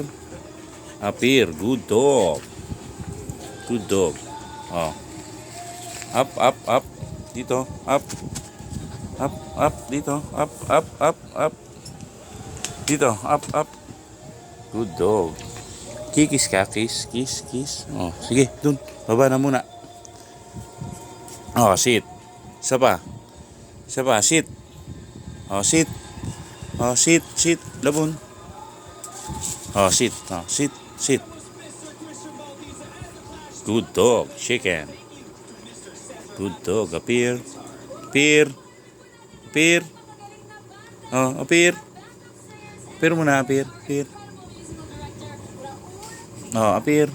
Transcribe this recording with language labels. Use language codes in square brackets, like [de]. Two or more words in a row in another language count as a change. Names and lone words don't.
[en] Appear. Good dog. Good dog. Oh. Up, up, up. Dito. Up. Up, up. Dito. Up, up, up, up. Dito. Up, up. Good dog. [tl] Kikis ka. [en] Kiss, kiss, kiss. [tl] Oh, sige. Dun. Baba na muna. [en] Oh, sit. [tl] Isa pa. Isa pa. [en] Sit. Oh, sit. Oh, sit, sit. Labon. Oh, sit. Oh, sit, sit. Good dog. Chicken. Good dog. Appear. Appear. Appear. Oh, appear. Appear muna. Appear. Appear. Oh, appear.